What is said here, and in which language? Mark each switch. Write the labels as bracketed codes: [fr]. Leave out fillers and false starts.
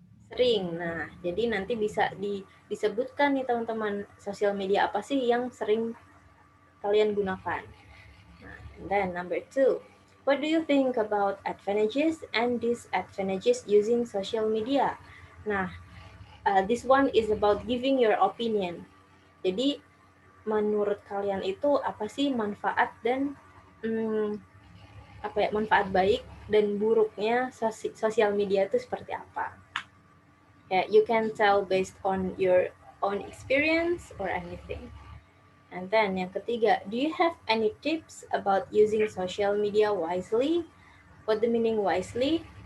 [id] Sering. Nah, jadi nanti bisa disebutkan nih teman-teman, sosial media apa sih yang sering kalian gunakan. [en] Nah, and then number 2, what do you think about advantages and disadvantages using social media? Nah, this one is about giving your opinion. [id] Jadi, menurut kalian itu apa sih manfaat dan manfaat baik dan buruknya sosial media itu seperti apa? [en] You can tell based on your own experience or anything. And then [id] yang ketiga, [en] do you have any tips about using social media wisely? What the meaning wisely?